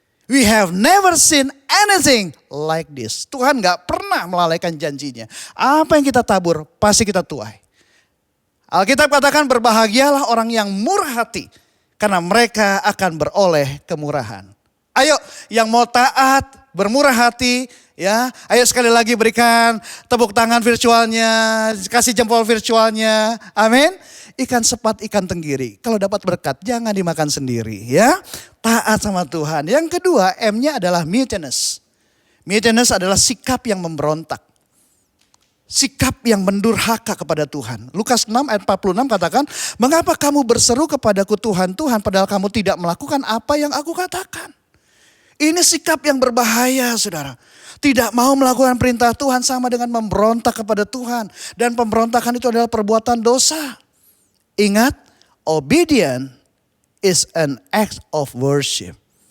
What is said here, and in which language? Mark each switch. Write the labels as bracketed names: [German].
[English] We have never seen anything like this. [Indonesian] Tuhan gak pernah melalaikan janjinya. Apa yang kita tabur pasti kita tuai. Alkitab katakan berbahagialah orang yang murah hati. Karena mereka akan beroleh kemurahan. Ayo yang mau taat, bermurah hati. Ya, ayo sekali lagi berikan tepuk tangan virtualnya. Kasih jempol virtualnya. Amin. Ikan sepat, ikan tenggiri. Kalau dapat berkat jangan dimakan sendiri ya. Taat sama Tuhan. Yang kedua M-nya adalah mutinous. Mutinous adalah sikap yang memberontak. Sikap yang mendurhaka kepada Tuhan. Lukas 6 ayat 46 katakan, mengapa kamu berseru kepadaku Tuhan, Tuhan padahal kamu tidak melakukan apa yang aku katakan. Ini sikap yang berbahaya saudara. Tidak mau melakukan perintah Tuhan sama dengan memberontak kepada Tuhan. Dan pemberontakan itu adalah perbuatan dosa. Ingat, [English] obedience is an act of worship.